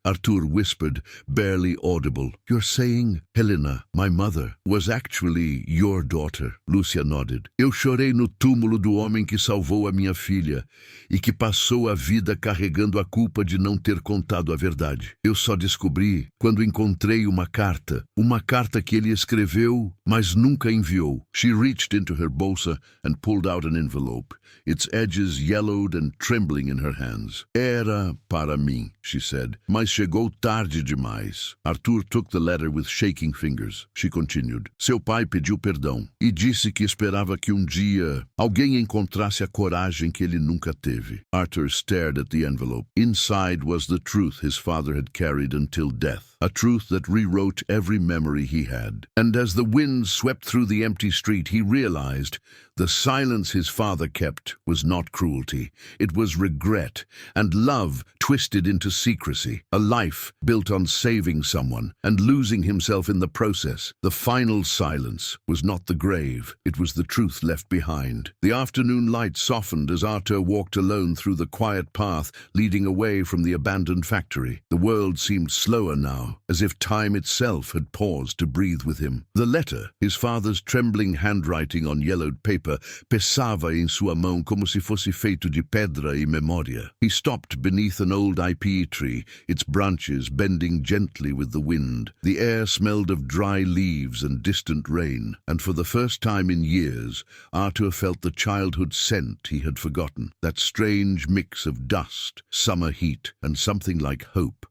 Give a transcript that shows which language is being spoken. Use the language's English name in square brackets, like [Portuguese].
[English] Arthur whispered, barely audible, You're saying Helena, my mother, was actually your daughter, Lúcia nodded. [Portuguese] Eu chorei no túmulo do homem que salvou a minha filha e que passou a vida carregando a culpa de não ter contado a verdade. Eu só descobri quando encontrei uma carta que ele escreveu, mas nunca enviou. [English] She reached into her bolsa and pulled out an envelope, its edges yellowed and trembling in her hands. [Portuguese] Era para mim, [English] she said, [Portuguese] mas chegou tarde demais. [English] Arthur took the letter with shaking fingers. She continued. [Portuguese] Seu pai pediu perdão e disse que esperava que dia alguém encontrasse a coragem que ele nunca teve. [English] Arthur stared at the envelope. Inside was the truth his father had carried until death, a truth that rewrote every memory he had. And as the wind swept through the empty street, he realized the silence his father kept was not cruelty. It was regret and love twisted into secrecy, a life built on saving someone and losing himself in the process. The final silence was not the grave, it was the truth left behind. The afternoon light softened as Arthur walked alone through the quiet path leading away from the abandoned factory. The world seemed slower now, as if time itself had paused to breathe with him. The letter, his father's trembling handwriting on yellowed paper, [Portuguese] pesava em sua mão como se fosse feito de pedra e memória. [English] He stopped beneath an old ipee tree, its branches bending gently with the wind. The air smelled of dry leaves and distant rain, and for the first time in years, Arthur felt the childhood scent he had forgotten, that strange mix of dust, summer heat, and something like hope.